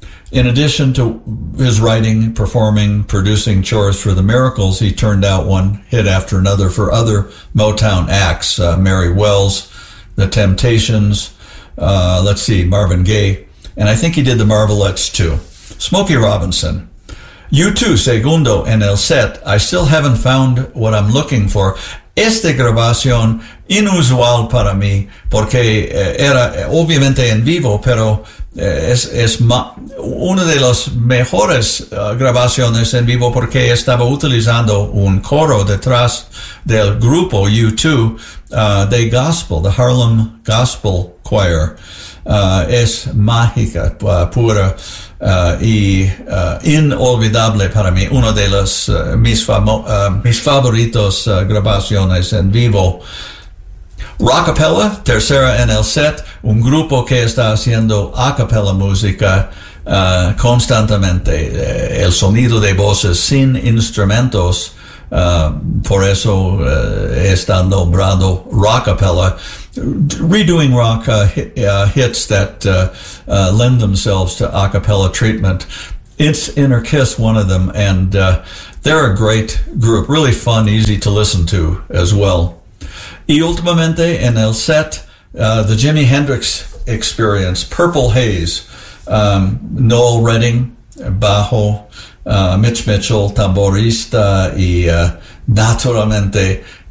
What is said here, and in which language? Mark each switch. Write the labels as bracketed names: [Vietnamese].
[English] In addition to his writing, performing, producing chores for the Miracles, he turned out one hit after another for other Motown acts, Mary Wells, The Temptations, Marvin Gaye, and I think he did the Marvelettes too. Smokey Robinson. [Spanish] You too, segundo en el set. [English] I still haven't found what I'm looking for. [Spanish] Esta grabación inusual para mí, porque era obviamente en vivo, pero es una de las mejores grabaciones en vivo, porque estaba utilizando un coro detrás del grupo U2 de gospel, the Harlem Gospel Choir. Es mágica, pura y inolvidable para mí. Una de las mis favoritos grabaciones en vivo. Rockapella, tercera en el set, un grupo que está haciendo a capella música constantemente. El sonido de voces sin instrumentos, por eso está nombrado rockapella. [English] Redoing rock hits that lend themselves to a cappella treatment. It's Inner Kiss, one of them, and they're a great group. Really fun, easy to listen to as well. [Spanish] Y últimamente en el set, the Jimi Hendrix Experience, Purple Haze, Noel Redding, bajo, Mitch Mitchell, tamborista, y naturalmente